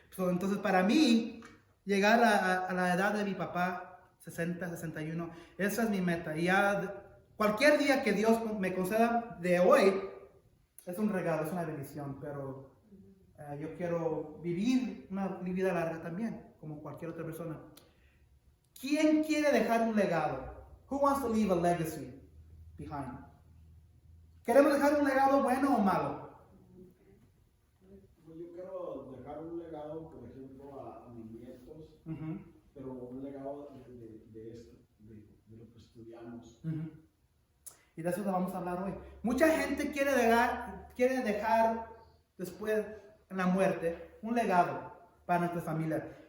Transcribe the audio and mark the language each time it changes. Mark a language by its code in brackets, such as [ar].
[es] Entonces, para mí, llegar a la edad de mi papá, 60, 61, esa es mi meta. Y ya cualquier día que Dios me conceda de hoy, es un regalo, es una bendición, pero yo quiero vivir una vida larga también, como cualquier otra persona. ¿Quién quiere dejar un legado? [en] Who wants to leave a legacy behind? [es] ¿Queremos dejar un legado bueno o malo? Pues yo quiero dejar un legado, por ejemplo, a mis nietos, Uh-huh. pero un legado de lo que estudiamos. Uh-huh. Y de eso vamos a hablar hoy. Mucha gente quiere dejar después, en la muerte, un legado para nuestra familia.